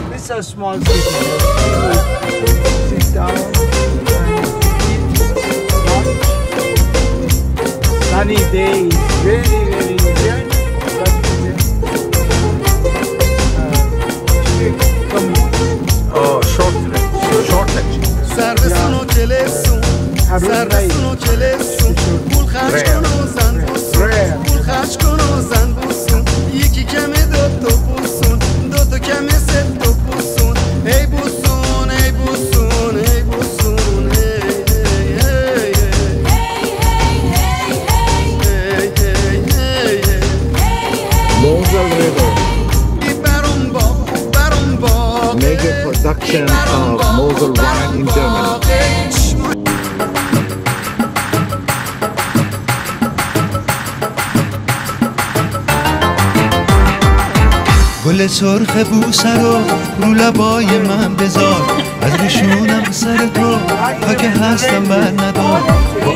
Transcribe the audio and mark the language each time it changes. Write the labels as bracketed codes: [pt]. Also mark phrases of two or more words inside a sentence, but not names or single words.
[en] a small city. Sit down and eat. Sunny days, very Indian. Oh, short lecture. [fa] سربسون و جلسون سربسون و جلسون پول خرج کن و زن بوسون پول خرج کن و زن بوسون یکی کمی دوتا بوسون دوتا کمی ست تا بوسون ای بوسون ای بوسون ای بوسون [en] Mosel River. Major production of Mosel wine in Germany. [fa] گل سرخ بوسه رو لبای من بذار از روشونم سر تو تا که هستم بر ندار با